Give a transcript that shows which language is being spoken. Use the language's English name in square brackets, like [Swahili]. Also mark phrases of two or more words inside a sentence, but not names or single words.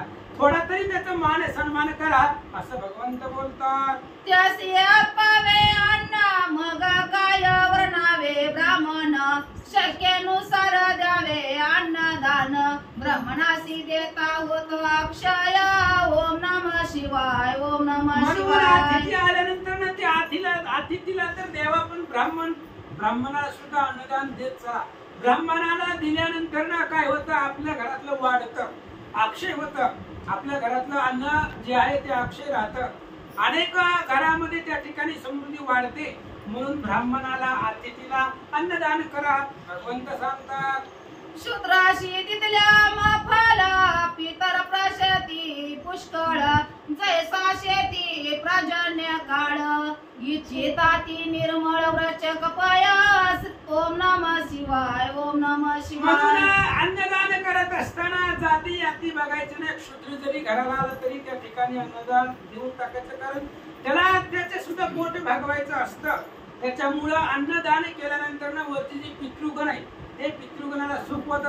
[Marathi] थोडा तरी त्याचा मान सन्मान करा असं भगवंत बोलतात. त्यासी अर्पावे अन्न मग काय वर्णावे ब्राह्मण शक्यनुसार द्यावे अन्नदान ब्राह्मणासी देता होत अक्षय ओम नमः शिवाय ओम नमः शिवाय. अतिथी आल्यानंतर ना त्या अतिथीला तर देवा पण ब्राह्मणाला सुद्धा अन्नदान देत चला. ब्राह्मणाला दिल्यानंतर ना काय होतं? आपल्या घरातलं वाढतं, अक्षय होतं. आपल्या घरातलं अन्न जे आहे ते अक्षय राहतं. अनेक घरामध्ये त्या ठिकाणी समृद्धी वाढते. म्हणून ब्राह्मणाला अतिथीला अन्नदान करा भगवंत सांगतात. शूद्राशी तिथल्या माफाला पितर प्रशती पुष्कळ जैसा शेती पर्जन्य काळ इच्छिता ती निर्मळ व्रचक पयास ओम नमः शिवाय ओम नमः शिवाय. अन्नदान करत असताना जाती याती बघायचं नाही. शूद्र जरी घराला आलं तरी त्या ठिकाणी अन्नदान देऊन टाकायचं, कारण त्याला त्याचे सुद्धा पोट भागवायचं असतं. त्याच्यामुळं अन्नदान केल्यानंतर ना वरती जे पितृगण आहे ते पितृगणाला सुख होतं.